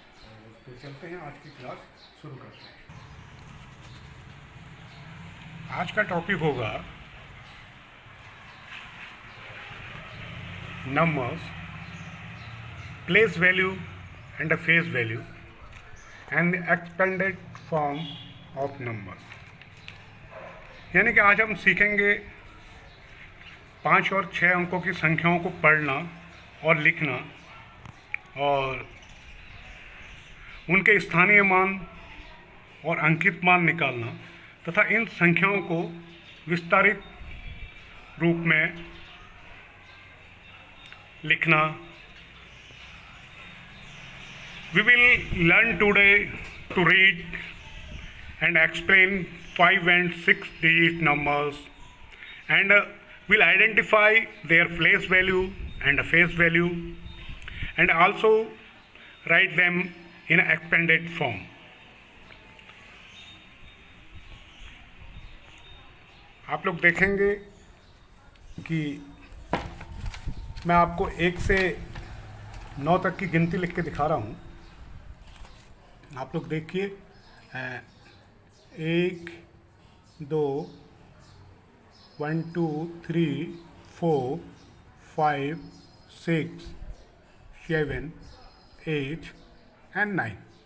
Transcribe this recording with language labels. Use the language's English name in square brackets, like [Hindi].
[Hindi] और तो चलते हैं, आज की क्लास शुरू करते हैं। आज का टॉपिक होगा [English] numbers, place value and a face value and the expanded form of numbers। [Hindi] यानी कि आज हम सीखेंगे 5 और 6 अंकों की संख्याओं को पढ़ना और लिखना और उनके स्थानीय मान और अंकित मान निकालना तथा इन संख्याओं को विस्तारित रूप में लिखना। [English] We will learn today to read and explain 5 and 6 digit numbers and will identify their place value and face value and also write them in expanded form। [Hindi] आप लोग देखेंगे कि मैं आपको 1 से 9 तक की गिनती लिख के दिखा रहा हूँ। आप लोग देखिए, 1 2 1 2 3 4 5 6 7 8 and 9।